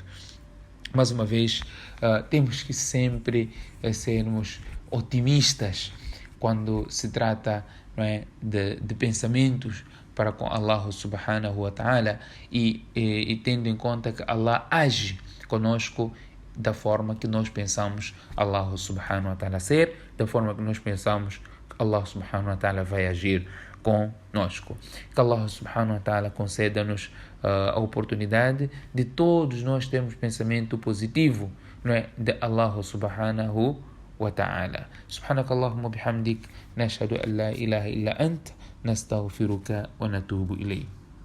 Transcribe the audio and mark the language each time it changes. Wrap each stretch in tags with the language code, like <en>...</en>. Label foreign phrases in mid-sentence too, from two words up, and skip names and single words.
<pt>Mais uma vez, temos que sempre sermos otimistas quando se trata, não é, de pensamentos para com Allah</pt> <ar>سبحانه وتعالى</ar> <pt>e tendo em conta que Allah age conosco da forma que nós pensamos Allah</pt> <ar>سبحانه وتعالى</ar> <pt>ser, da forma que nós pensamos que Allah</pt> <ar>سبحانه وتعالى</ar> <pt>vai agir conosco. Que Allah</pt> <ar>سبحانه وتعالى</ar> <pt>conceda-nos a oportunidade de todos nós termos pensamento positivo, não é, de Allah</pt> <ar>سبحانه وتعالى. سبحانك اللهم وبحمدك، نشهد أن لا إله إلا أنت، نستغفرك ونتوب إليك.</ar>